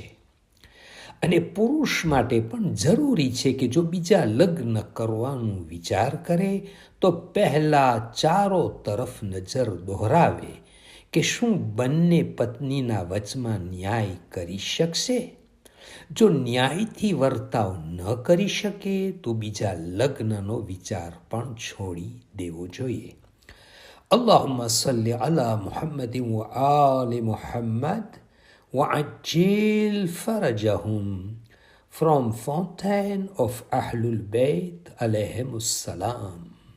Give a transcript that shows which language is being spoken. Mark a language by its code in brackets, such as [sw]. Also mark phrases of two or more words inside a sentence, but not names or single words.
[gu] અને પુરુષ માટે પણ જરૂરી છે કે જો બીજા લગ્ન કરવાનું વિચાર કરે તો પહેલા ચારો તરફ નજર દોહરાવે કે શું બંને પત્નીના વચમાં ન્યાય કરી શકશે. જો ન્યાયથી વર્તાવ ન કરી શકે તો બીજા લગ્નનો વિચાર પણ છોડી દેવો જોઈએ. [ar] اللهم صل على محمد و آل محمد وعجل فرجهم from Fountain of Ahlul Bayt عليهم السلام.